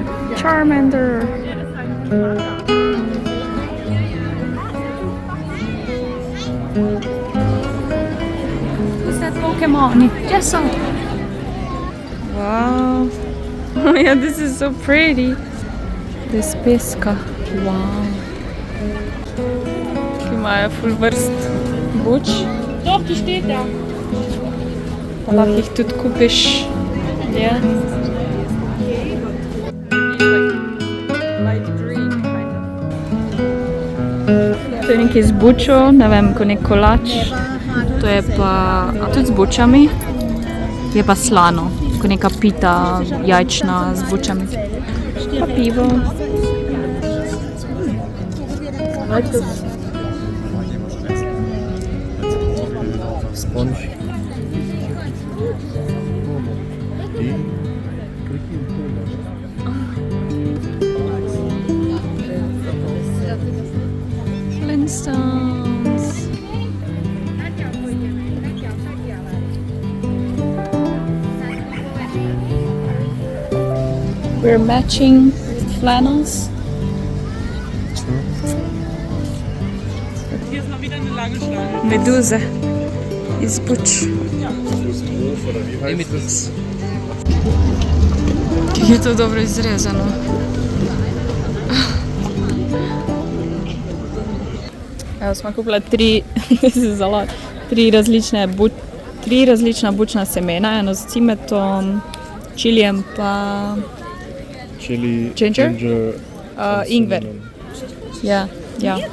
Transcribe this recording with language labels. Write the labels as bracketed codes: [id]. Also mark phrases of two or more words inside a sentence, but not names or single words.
[en] Charmander. Who's that Pokemon? Jessup. Wow. Oh yeah, this is so pretty. This peska. [sl] Wow. Ki imajo ful vrst buč. [de] Doch, die steht da. [sl] Pa lahko jih tudi kupiš. Ja. To je nekaj z bučo, ne vem, ko nek kolač. To je pa tudi z bučami. Je pa slano, ko neka pita jajčna z bučami. Pa pivo. [en] Sponge. Flintstones. We're matching flannels. [de] Hier ist noch wieder eine lange Schlange. [sl] Meduze iz buč. Kako je to dobro izrezano. Evo smo kupila tri različna bučna semena, eno z cimetom, čilijem pa Chili, Ginger? ingver. Ja, ja.